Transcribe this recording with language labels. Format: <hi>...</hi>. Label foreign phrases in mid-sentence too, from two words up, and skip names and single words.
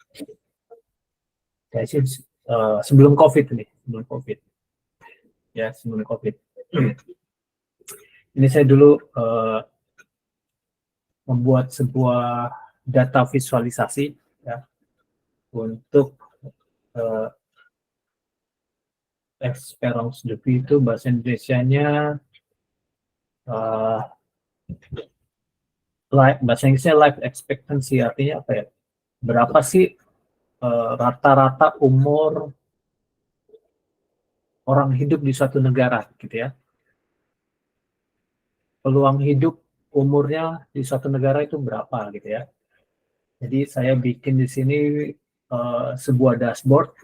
<id>Saya sih sebelum COVID ini, sebelum COVID. Ya, sebelum COVID. Ini saya dulu membuat sebuah data visualisasi ya, untuk</id> <fr>experience de vie</fr> <id>itu bahasa Indonesianya bahasa Inggrisnya</id> <en>life expectancy,</en> <id>artinya apa ya? Berapa sih rata-rata umur orang hidup di suatu negara gitu ya? Peluang hidup umurnya di suatu negara itu berapa gitu ya? Jadi saya bikin di sini sebuah dashboard.</id>